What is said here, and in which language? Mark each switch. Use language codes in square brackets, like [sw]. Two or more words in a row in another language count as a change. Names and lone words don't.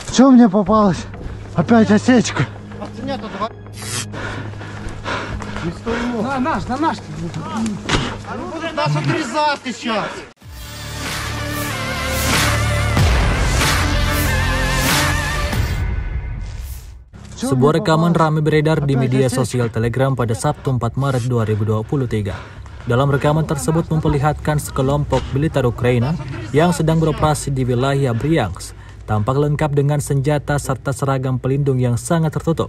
[ru] Что мне попалось? Опять осечка. На наш. [uk] Будеш нас отрізати зараз. [id] Sebuah rekaman ramai beredar di media sosial Telegram pada Sabtu 4 Maret 2023. Dalam rekaman tersebut memperlihatkan sekelompok militer Ukraina yang sedang beroperasi di wilayah Bryansk, tampak lengkap dengan senjata serta seragam pelindung yang sangat tertutup.